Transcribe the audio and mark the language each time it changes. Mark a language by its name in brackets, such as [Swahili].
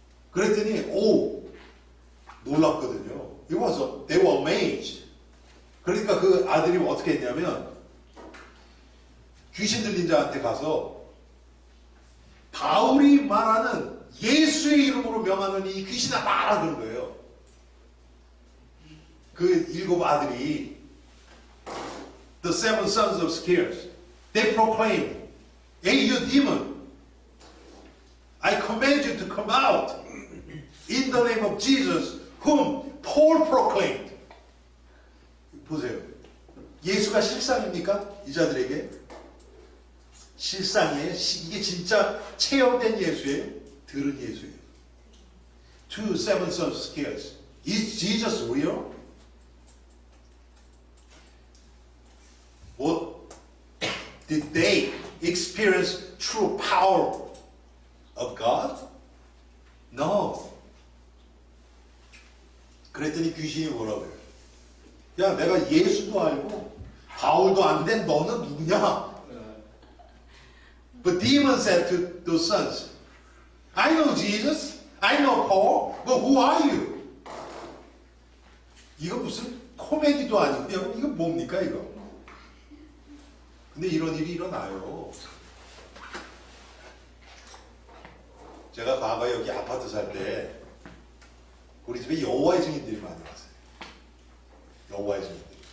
[Korean] 그랬더니 놀랍거든요. [English] They were amazed. [Korean] 그러니까 그 아들이 어떻게 했냐면 귀신 들린 자한테 가서 바울이 말하는 예수의 이름으로 명하는 이 귀신아 나가라 그런 거예요. 그 7 아들이 [English] the 7 sons of Scias, they proclaimed, "Hey, you demon, I command you to come out in the name of Jesus, whom Paul proclaimed." [Korean] 보세요. 예수가 실상입니까? 이 자들에게? 실상이에요? 이게 진짜 체험된 예수예요? 들은 예수예요? [English] Two seven sons of scales. Is Jesus real? What did they experience true power of God? No. [Korean] 그랬더니 귀신이 뭐라고 해요? 야, 내가 예수도 알고 바울도 안 된 너는 누구냐? [English] But demon said to those sons, I know Jesus, I know Paul, but who are you? [Korean] 이거 무슨 코미디도 아니고 이거 뭡니까 이거? 근데 이런 일이 일어나요. 제가 과거에 여기 아파트 살 때 우리 집에 여호와의 증인들이 많이 왔어요. 여호와의 증인들.